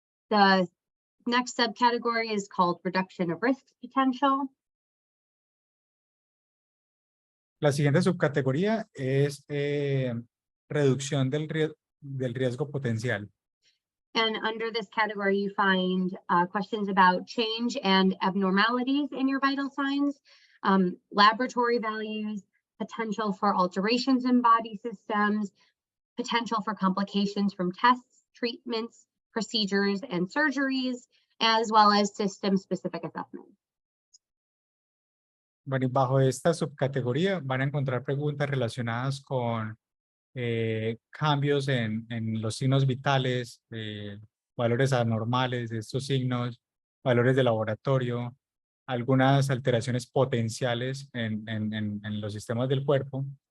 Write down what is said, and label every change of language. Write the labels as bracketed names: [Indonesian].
[English] The next subcategory is called reduction of risk potential. [Spanish] La siguiente subcategoría es reducción del riesgo potencial. [English] And under this category, you find questions about change and abnormalities in your vital signs, laboratory values, potential for alterations in body systems, potential for complications from tests, treatments, procedures, and surgeries, as well as system-specific assessments. [Spanish] Bueno, y bajo esta subcategoría van a encontrar preguntas relacionadas con cambios en los signos vitales, valores anormales de estos signos, valores de laboratorio, algunas alteraciones potenciales en los sistemas del cuerpo,